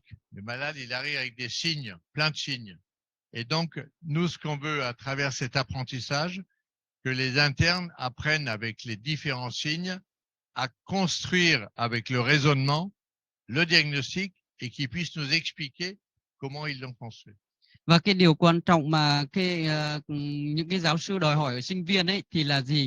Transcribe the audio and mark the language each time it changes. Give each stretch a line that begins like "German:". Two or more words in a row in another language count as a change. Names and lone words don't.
French: Le malade, il arrive avec des signes, plein de signes. Et donc, nous, ce qu'on veut à travers cet apprentissage, que les internes apprennent avec les différents signes à construire avec le raisonnement le diagnostic et qu'ils puissent nous expliquer comment ils l'ont construit.
Vietnamese: Và cái điều quan trọng mà những cái giáo sư đòi hỏi ở sinh viên ấy thì là gì?